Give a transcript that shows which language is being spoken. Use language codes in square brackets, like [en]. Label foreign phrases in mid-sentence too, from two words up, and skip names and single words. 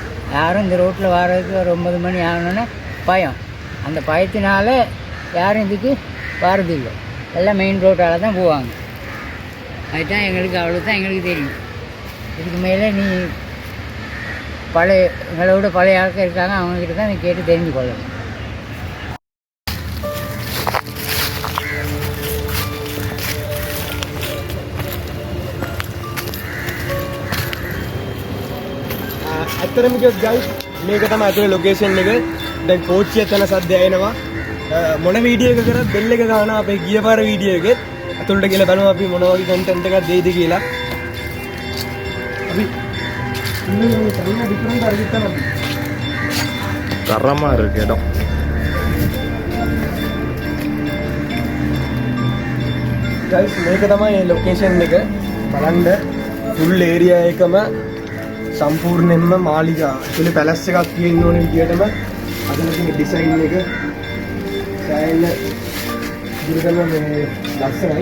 [ta] யாரும் இந்த ரோட்டில் வர்றதுக்கு ஒரு 9 மணி ஆகணுன்னு பயம். அந்த பயத்தினால யாரும் இதுக்கு வரதில்லை. எல்லாம் மெயின் ரோட்டால் தான் போவாங்க. அதுதான் எங்களுக்கு அவ்வளோ தான் எங்களுக்கு தெரியும். இதுக்கு மேலே நீ பழைய எங்களோட பழைய ஆட்கள் இருக்காங்க, அவங்கக்கிட்ட தான் நீ கேட்டு தெரிஞ்சு கொள்ளணும். [si] ඇත්තරම කිව්වොත් guys මේක තමයි අතේ ලොකේෂන් එක. දැන් කෝච්චිය යන සද්දය එනවා. මොන වීඩියෝ එක කරත් බෙල් එක ගන්නවා. අපේ ගිය පාර වීඩියෝ එකෙත් අතුලට ගිහලා බලමු අපි මොන වගේ කන්ටෙන්ට් එකක් දෙයිද කියලා. අපි ඉන්නේ තනියම ඩිෆරන්ට් අරගෙන තමයි. [ta] தரமா இருக்கு இடம். [si] guys මේක තමයි ලොකේෂන් එක. බලන්න [en] full area [si] එකම සම්පූර්ණයෙන්ම මාලිගා. ඒකේ පැලස් එකක් තියෙන්න ඕනේ විදියටම අදලා තියෙන ඩිසයින් එක සෑහෙන දුරටම මේ ලස්සනයි.